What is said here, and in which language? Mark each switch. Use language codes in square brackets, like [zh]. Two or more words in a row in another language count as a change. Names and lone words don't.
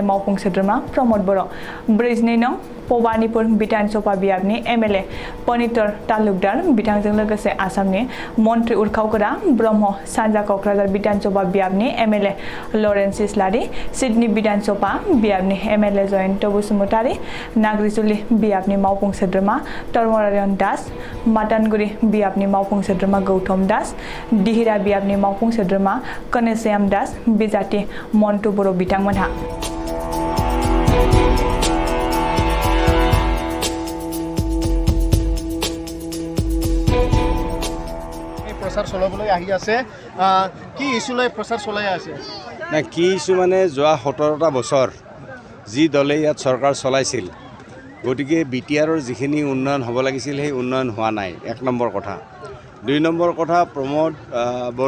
[brx] मावफुं सोद्रोमा प्रमद बर' 42 नं पबानिपुर विधानसभा बियाबनि MLA पनितर तालुकदार बिथांजों लोगोसे आसामनि मन्त्रि उरखावगोरा ब्रह्म सानजा कक्राझार विधानसभा बियाबनि MLA लरेन्स इस्लारि सिडनी विधानसभा बियाबनि MLA जयन्त बसुमतारी नाग्रिजुलि बियाबनि मावफुं सोद्रोमा तरमरायन दास मातानगुरि बियाबनि मावफुं सोद्रोमा गौतम दास दिहिरा बियाबनि मावफुं सोद्रोमा कनेश्याम दास बिजाथि मन्टु बर' बिथांमोनहा [as] प्रचार चलाবলৈ আহি আছে কি ইস্যুলৈ প্ৰচাৰ চলাই আছে না কি ইস্যু মানে যোৱা 17টা বছৰ যি দলে ইয়াত চৰকাৰ চলাইছিল গতিকে বিটিআৰৰ যিখিনি উন্নয়ন হ'ব লাগিছিল সেই উন্নয়ন হোৱা নাই এক নম্বৰ কথা দুই নম্বৰ কথা প্ৰমোদ বড়ো